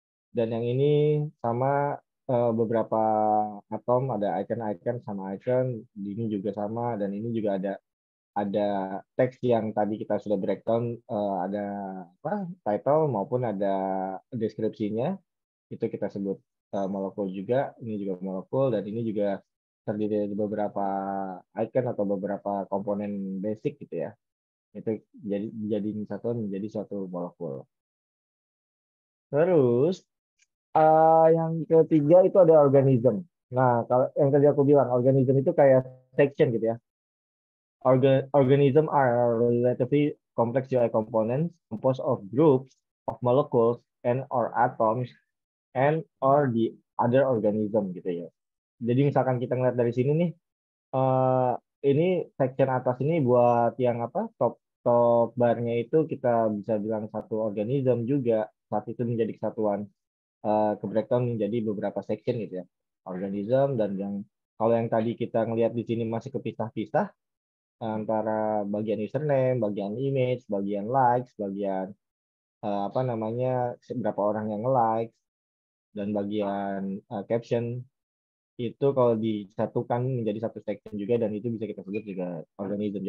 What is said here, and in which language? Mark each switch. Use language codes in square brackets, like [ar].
[id] Dan yang ini sama beberapa atom ada icon-icon sama icon, ini juga sama dan ini juga ada teks yang tadi kita sudah breakdown ada apa title maupun ada deskripsinya itu kita sebut molekul juga, ini juga molekul dan ini juga terdiri dari beberapa icon atau beberapa komponen basic gitu ya. Itu jadi satu menjadi suatu molekul. Terus yang ketiga itu ada organism. Nah, kalau yang tadi aku bilang, organism itu kayak section gitu ya. [en] Organism are relatively complex UI components composed of groups of molecules and or atoms and or the other organism [id] gitu ya. Jadi misalkan kita ngeliat dari sini nih, ini section atas ini buat yang apa top barnya itu kita bisa bilang satu organism juga saat itu menjadi kesatuan ke breakdown menjadi beberapa section gitu ya organism dan yang kalau yang tadi kita ngelihat di sini masih kepisah-pisah antara bagian username, bagian image, bagian likes, bagian apa namanya berapa orang yang like dan bagian caption itu kalau disatukan menjadi satu section juga dan itu bisa kita sebut juga organism.